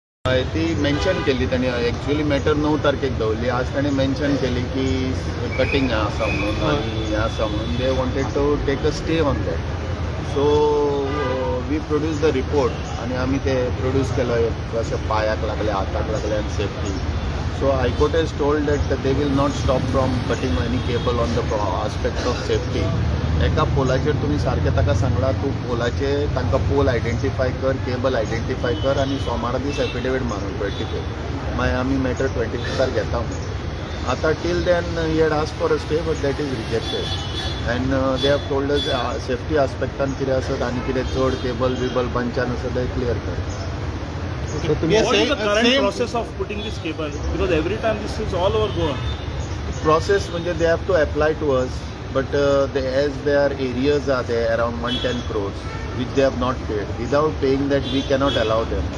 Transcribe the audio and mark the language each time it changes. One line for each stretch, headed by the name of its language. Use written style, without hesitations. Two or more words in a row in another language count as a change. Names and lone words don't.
Konkani: ती मेन्शन केली त्यांनी एक्चुअली मॅटर 9 तारखेक दवरली. आज ताणें मेन्शन केली की कटींग हें आसा म्हणून आनी हें आसा म्हणून
English: they wanted to take a stay on that. So we produce the report
Konkani: आनी आमी ते प्रोड्यूस केलो कशें पांयाक लागले हाताक लागले आनी सेफ्टी.
English: So High Court has told that they will not stop from cutting any cable on the aspect of safety.
Konkani: एका पोलाचेर तुमी सारकें ताका सांगला तूं पोलाचे तांकां
English: pole identify
Konkani: कर,
English: cable identify
Konkani: कर आनी सोमारा दीस एफिडेवीट मारून 25 मागीर आमी मॅटर 25 घेता म्हणून.
English: आतां till then he had ask for a stay but that is rejected and they have told us
Konkani: सेफ्टी आस्पेक्टान कितें आसत आनी कितें चड केबल बिबल बंचान आसत ते क्लियर कर.
English: So what is the current process of putting this cable? Because every time this is all over Goa. Process म्हणजे they have to apply to us, but as their areas are there around 110 crores, which they have not paid. Without paying that, we cannot allow them.